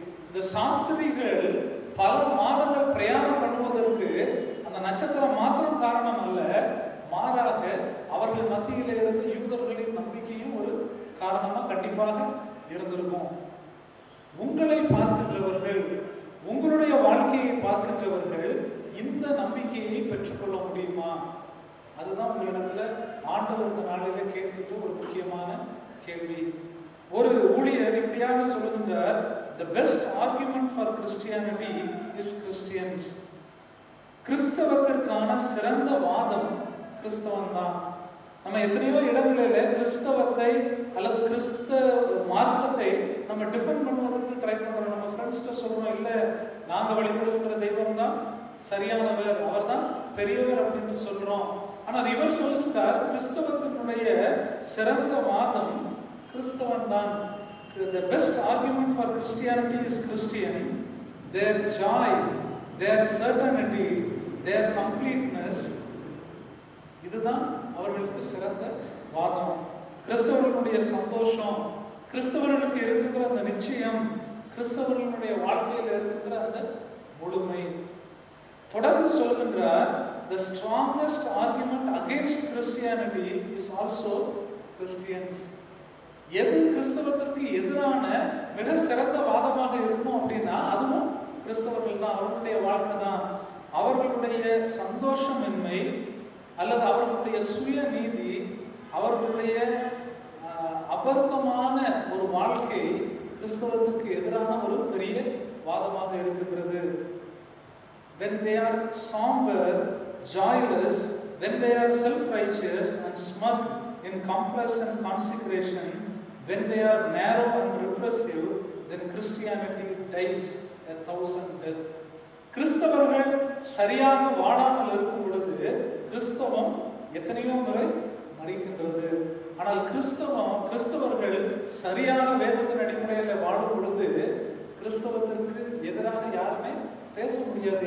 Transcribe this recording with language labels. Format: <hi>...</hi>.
<ta>இந்த சாஸ்திரிகள் பல மாதங்கள் பிரயாணம் பண்ணுவதற்கு அந்த நட்சத்திரம் மாத்திரம் காரணம் அல்ல, மாறாக அவர்கள் மத்தியிலே இருந்து யூதர்களின் நம்பிக்கையும் ஒரு காரணமா கண்டிப்பாக இருந்திருக்கும். உங்களை பார்க்கின்றவர்கள், உங்களுடைய வாழ்க்கையை பார்க்கின்றவர்கள் இந்த நம்பிக்கையை பெற்றுக்கொள்ள முடியுமா? அதுதான் உங்களிடத்துல ஆண்டவர் இந்த நாளிலே கேட்கின்ற ஒரு முக்கியமான கேள்வி. ஒரு ஊழியர் இப்படியாக சொல்லுகின்றார்,</ta> <en>the best argument for Christianity is Christians.</en> <ta>கிறிஸ்தவத்திற்கான சிறந்த வாதம் கிறிஸ்தவம் தான். நம்ம எத்தனையோ இடங்களில் கிறிஸ்தவத்தை அல்லது கிறிஸ்தவ மார்க்கத்தை நம்ம டிஃபெண்ட் பண்ணுவதற்கு ட்ரை பண்றோம். நம்ம ஃப்ரெண்ட்ஸ்கிட்ட சொல்றோம், இல்லை நாங்கள் வழிபடுகின்ற தெய்வம் தான் சரியானவர், அவர் தான் பெரியவர் அப்படின்னு சொல்றோம். ஆனால் இவர் சொல்லுகின்றார், கிறிஸ்தவத்தினுடைய சிறந்த வாதம் கிறிஸ்தவன் தான்.</ta> <en>The best argument for Christianity is Christian. Their joy, their certainty, their completeness,</en> <ta>இதுதான் அவர்களுக்கு சிறந்த வாதம். கிறிஸ்தவர்களுடைய சந்தோஷம், கிறிஸ்தவர்களுக்கு இருக்கின்ற அந்த நிச்சயம், கிறிஸ்தவர்களுடைய வாழ்க்கையில் இருக்கின்ற அந்த முழுமை. தொடர்ந்து சொல்கின்றார்,</ta> <en>the strongest argument against Christianity is also Christians.</en> <ta>எது கிறிஸ்தவத்திற்கு எதிரான மிக சிறந்த வாதமாக இருக்கும் அப்படின்னா அதுவும் கிறிஸ்தவர்கள் தான். அவர்களுடைய வாழ்க்கை தான், அவர்களுடைய சந்தோஷமின்மை அல்லது அவர்களுடைய சுயநீதி, அவர்களுடைய அபர்த்தமான ஒரு வாழ்க்கை கிறிஸ்தவத்துக்கு எதிரான ஒரு பெரிய வாதமாக இருக்கின்றது.</ta> <en>When they are somber, joyless, when they are self-righteous and smug in complacent consecration, when they are narrow and repressive, then Christianity dies a thousand deaths.</en> <ta>கிறிஸ்தவர்கள் சரியாக வாழாமல் இருக்கும் பொழுது கிறிஸ்தவம் எத்தனையோ முறை மறிக்கின்றது. ஆனால் கிறிஸ்தவர்கள் சரியாக வேதத்தின் அடிப்படையில் வாழும் பொழுது கிறிஸ்தவத்திற்கு எதிராக யாருமே பேச முடியாது.</ta>